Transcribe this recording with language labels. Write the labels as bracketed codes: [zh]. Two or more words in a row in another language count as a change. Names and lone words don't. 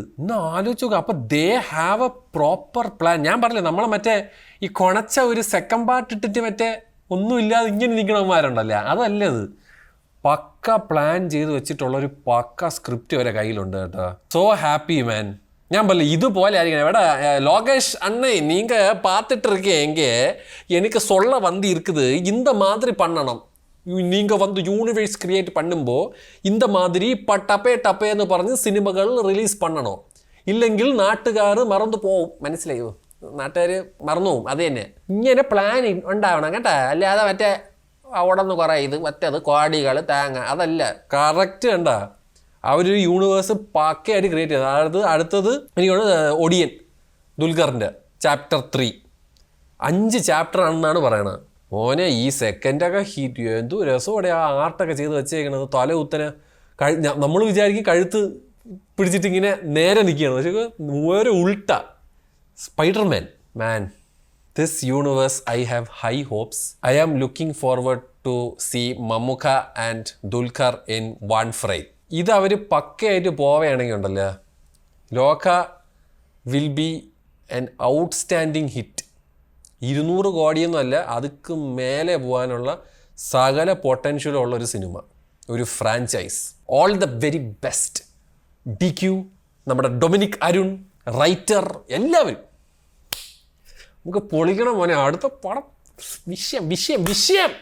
[ml] ഇന്ന് ആലോചിച്ച് നോക്കുക. അപ്പോൾ [en] they have a proper plan. [ml] ഞാൻ പറഞ്ഞില്ലേ, നമ്മളെ മറ്റേ ഈ കുണച്ച ഒരു [en] second part [ml] ഇട്ടിട്ട് മറ്റേ ഒന്നുമില്ലാതെ ഇങ്ങനെ നിൽക്കണമാരുണ്ടല്ലേ, അതല്ല ഇത്. പക്ക പ്ലാൻ ചെയ്ത് വെച്ചിട്ടുള്ളൊരു പക്ക സ്ക്രിപ്റ്റ് വരെ കയ്യിലുണ്ട് കേട്ടോ. [en] so happy man. [ml] ഞാൻ പറഞ്ഞില്ല, ഇതുപോലെ ആയിരിക്കണം. [ta] എവിടെ லோகேஷ் அண்ணே, நீங்கள் பார்த்துட்டு இருக்கீங்க, எனக்கு சொல்ல வந்து இருக்குது, இந்த மாதிரி பண்ணணும். நீங்கள் வந்து [en] universe create [ta] பண்ணுമ്പോൾ இந்த மாதிரி [ml] ടപ്പേന്ന് പറഞ്ഞ് സിനിമകൾ റിലീസ് [ta] பண்ணணும். [ml] ഇല്ലെങ്കിൽ നാട്ടുകാർ മറന്നു പോവും. മനസ്സിലായോ? നാട്ടുകാർ മറന്നു പോവും. അത് തന്നെ. ഇങ്ങനെ പ്ലാൻ ഉണ്ടാവണം കേട്ടോ. അല്ലാതെ മറ്റേ അവിടെ നിന്ന് കുറേ ഇത് മറ്റേത് കോടികൾ തേങ്ങ അതല്ല. കറക്റ്റ് കണ്ട ആ ഒരു യൂണിവേഴ്സ് പക്കയായിട്ട് ക്രിയേറ്റ് ചെയ്തത്. അതായത് അടുത്തത് എനിക്കാണ് ഒടിയൻ ദുൽഖറിൻ്റെ ചാപ്റ്റർ 3. 5 ചാപ്റ്റർ ആണെന്നാണ് പറയണത്. മോനെ ഈ സെക്കൻഡൊക്കെ ഹിറ്റ് എന്തു രസമോടെ ആ ആർട്ടൊക്കെ ചെയ്ത് വെച്ചേക്കണത് തല കുത്തനെ നമ്മൾ വിചാരിക്കും കഴുത്ത് പിടിച്ചിട്ട് ഇങ്ങനെ നേരെ നിൽക്കുകയാണ് പക്ഷേ വേറെ ഉൾട്ട [en] Spiderman man this universe I have high hopes I am looking forward to see Mammukka and Dulquer in one frame [ml] ഇത് അവർ പക്കയായിട്ട് പോവുകയാണെങ്കിൽ ഉണ്ടല്ലോ ലോക [en] will be an outstanding hit [ml] 200 കോടിയൊന്നുമല്ല അതുക്ക് മേലെ പോകാനുള്ള സകല പൊട്ടൻഷ്യലുള്ള ഒരു സിനിമ ഒരു ഫ്രാഞ്ചൈസ് [en] all the very best [ml] DQ നമ്മുടെ ഡൊമിനിക് അരുൺ റൈറ്റർ എല്ലാവരും നമുക്ക് പൊളിക്കണം മോനെ അടുത്ത പടം വിഷയം